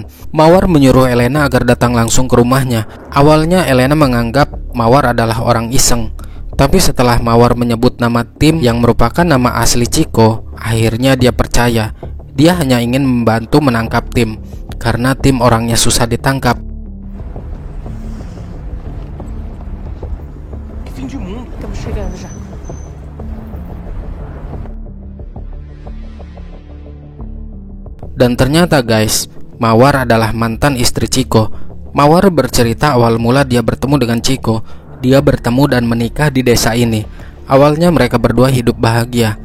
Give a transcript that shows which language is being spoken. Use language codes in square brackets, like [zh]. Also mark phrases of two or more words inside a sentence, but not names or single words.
[id] Mawar menyuruh Elena agar datang langsung ke rumahnya. Awalnya Elena menganggap Mawar adalah orang iseng. Tapi setelah Mawar menyebut nama tim yang merupakan nama asli Chico, akhirnya dia percaya. Dia hanya ingin membantu menangkap tim, karena tim orangnya susah ditangkap. [pt] Fim de mundo. Estamos chegando já. [id] Dan ternyata guys, Mawar adalah mantan istri Chico. Mawar bercerita awal mula dia bertemu dengan Chico. Dia bertemu dan menikah di desa ini. Awalnya mereka berdua hidup bahagia.